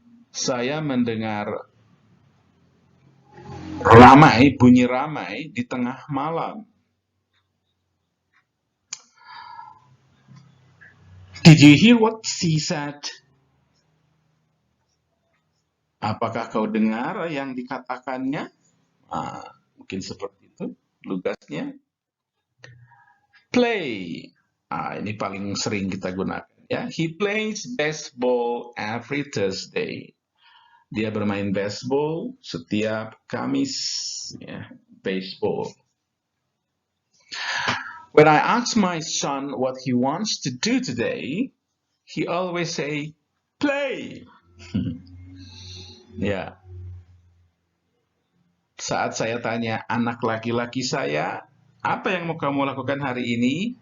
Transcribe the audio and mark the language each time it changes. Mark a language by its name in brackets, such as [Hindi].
[Indonesian] Saya mendengar bunyi ramai di tengah malam. [English] Did you hear what she said? [Indonesian] Apakah kau dengar yang dikatakannya? Mungkin seperti itu lugasnya. Play. Ini paling sering kita gunakan ya. [English] He plays baseball every Thursday. [Indonesian] Dia bermain baseball setiap Kamis ya, baseball. [English] When I ask my son what he wants to do today, he always say play. [Indonesian] Ya. Saat saya tanya anak laki-laki saya, apa yang mau kamu lakukan hari ini?